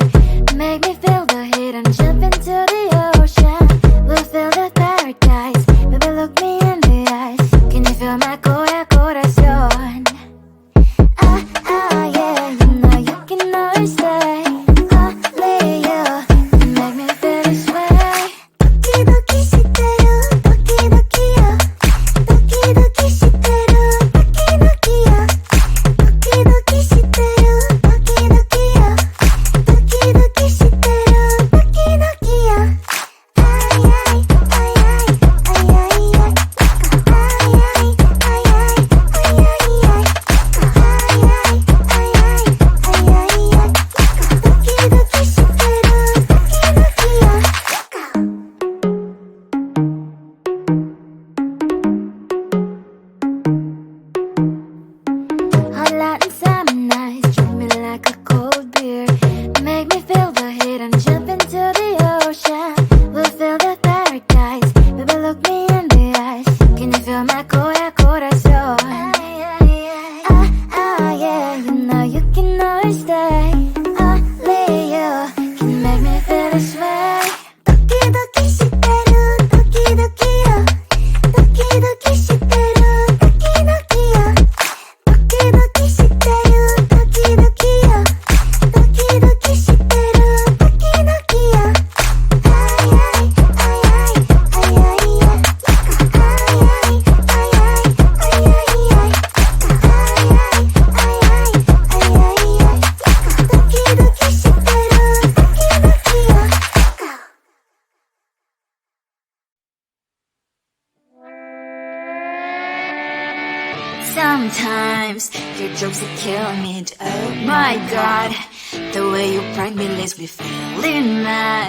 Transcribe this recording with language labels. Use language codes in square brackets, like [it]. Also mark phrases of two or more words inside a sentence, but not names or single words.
[en] Make me feel the heat and jump into the ocean. We'll feel the paradise. Baby, look me in the eyes. Can you feel my corazón? Yeah, you know you can always stay. Only you can make me feel this way. [ja] ドキドキしてる、ドキドキよ. ドキドキしてる、ドキドキよ. ドキドキしてる、ドキドキよ. ドキドキしてる、ドキドキよ. Ay ay ay ay ay ay ay. Ay ay ay ay ay ay ay. Ay ay ay ay ay ay ay. ドキドキしてる、ドキドキよ. [en] Hot light and summer nights, treat me like a cold beer. Make me feel the heat and jump into the ocean. We'll feel the paradise. Baby, look me in the eyes. Can you feel my corazón? Yeah, you know you can always stay. Only you can make me feel this way. [ja] ドキドキしてる、ドキドキよ. ドキドキしてる、ドキドキよ. ドキドキしてる、ドキドキよ. ドキドキしてる、ドキドキよ. Ay ay ay ay ay ay ay. Ay ay ay ay ay ay ay. Ay ay ay ay ay ay ay. ドキドキしてる、ドキドキよ. [en] Sometimes your jokes they kill me. Oh my god, the way you prank me leaves me feeling mad.